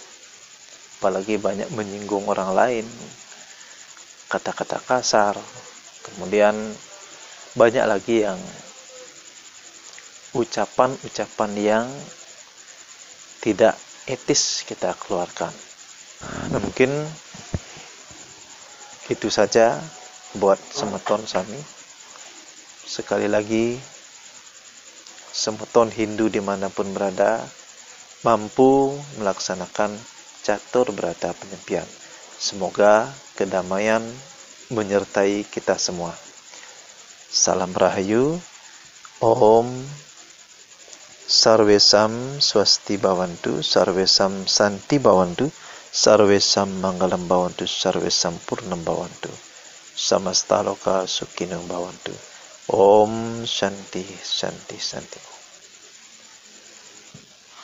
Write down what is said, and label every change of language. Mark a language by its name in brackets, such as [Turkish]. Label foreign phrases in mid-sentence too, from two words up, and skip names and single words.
[Indonesian] Apalagi banyak menyinggung orang lain, kata-kata kasar, kemudian banyak lagi yang ucapan-ucapan yang tidak etis kita keluarkan. Nah, mungkin itu saja buat semeton Sami. Sekali lagi, semeton Hindu dimanapun berada mampu melaksanakan catur berata penyepian. Semoga kedamaian menyertai kita semua. Salam Rahayu. [Sanskrit] Om Sarvesam Swasti Bhavantu, Sarvesam Santi Bhavantu, Sarvesam Manggalam Bhavantu, Sarvesam Purnam Bhavantu, Samasta Loka Sukhinam Bhavantu. Om Shanti Shanti Shanti.